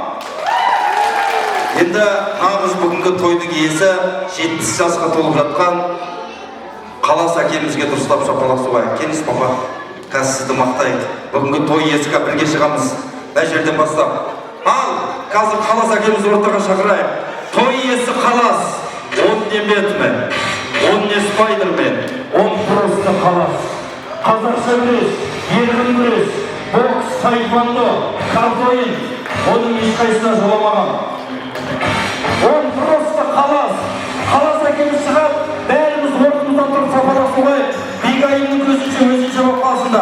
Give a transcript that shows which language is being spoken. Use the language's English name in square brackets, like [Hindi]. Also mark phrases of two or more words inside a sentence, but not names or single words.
[Kazakh] Енді нағыз бүгінгі тойдың иесі 70 жасқа толып жатқан Қалас әкемізге дұрыстап шапалақ соғайық. Келіңіз, папа. Қазір сізді мақтайық. Бүгінгі той иесіге бірге шығамыз. Мына жерден бастап. Ал, қазір Қалас әкемізді ортаға шақырайық. Той иесі Қалас. [Russian] Он не Бэтмен, он не Спайдермен, он просто Қалас. [Kazakh] қазақша күрес, еркін күрес, бокс, таеквондо, карты ойын, оның ешқайсысына жоламаған. [Russian] Он просто [Kazakh] қалас әкеліп шығып, бәріміз орнымыздан тұрып сапарласу ғой. Бегайымның көзінше өзінше болып қалсында.